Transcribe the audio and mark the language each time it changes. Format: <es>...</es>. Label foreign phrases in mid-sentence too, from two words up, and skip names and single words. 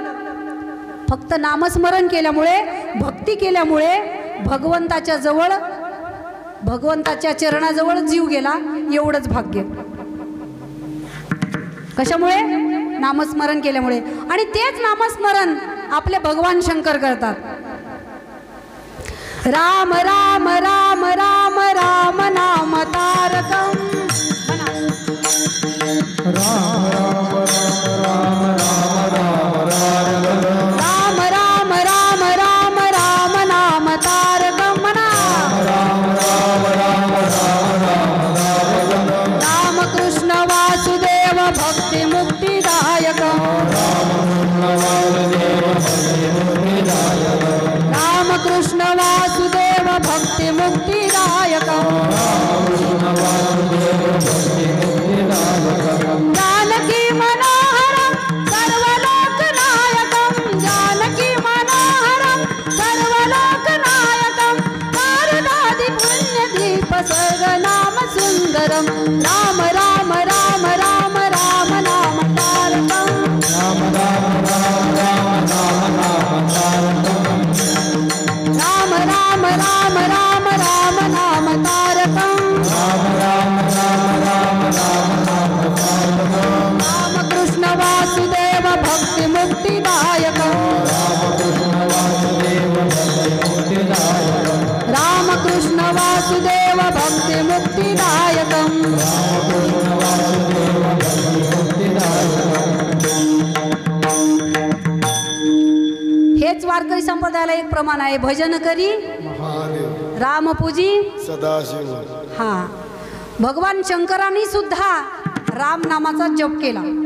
<mr>फक्त नामस्मरण केल्यामुळे, भक्ती केल्यामुळे भगवंताच्या जवळ, भगवंताच्या चरणाजवळ जीव गेला. एवढंच भाग्य. कशामुळे? नामस्मरण केल्यामुळे. आणि तेच नामस्मरण आपले भगवान शंकर करतात.</mr> <sa>राम राम राम राम राम नाम तारकम. राम राम राम राम राम राम राम राम राम नाम तारकम म्हणा. राम कृष्ण वासुदेव भक्ती मुक्तिदायक. राम कृष्ण वासुदेव भक्ती मुक्तिदायक. जानकी मनोहरम सर्वलोकनायकम. जानकी मनोहरम सर्वलोकनायकम. मारुदादि पुण्यदीप सर्गनाम सुंदरम. राम राम राम राम राम नाम तारकम. राम राम राम राम राम तारकम. राम राम राम राम राम नाम तारकम. राम राम राम राम राम तारकम. राम कृष्ण वासुदेव भक्ति मुक्तिदायक. राम कृष्ण वासुदेव भक्ति मुक्तिदायक.</sa> <mr>हेच वारकरी संप्रदायाला एक प्रमाण आहे. भजन करी रामपूजी सदाशिव. हा, भगवान शंकरांनी सुद्धा राम नामाचा जप केला.</mr>